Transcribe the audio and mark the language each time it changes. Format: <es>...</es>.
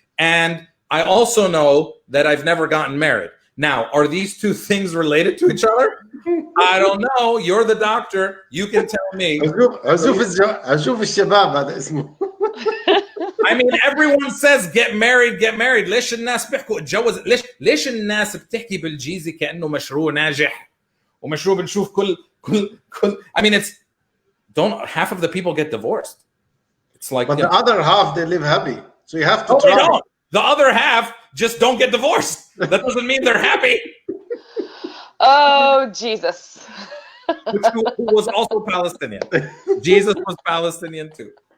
<en>And I also know that I've never gotten married. Now, are these two things related to each other? I don't know. You're the doctor. You can tell me. I mean, everyone says get married, get married.</en> <ar>ليش الناس بيحكوا اتجوز؟ ليش الناس بتحكي بالجيزي كأنه مشروع ناجح ومشروع بنشوف كل</ar> <en>I mean, half of the people get divorced. It's like, but the other half, they live happy. So you have to try. They don't. The other half just don't get divorced. That doesn't mean they're happy. Oh, Jesus. Who was also Palestinian. Jesus was Palestinian too.</en>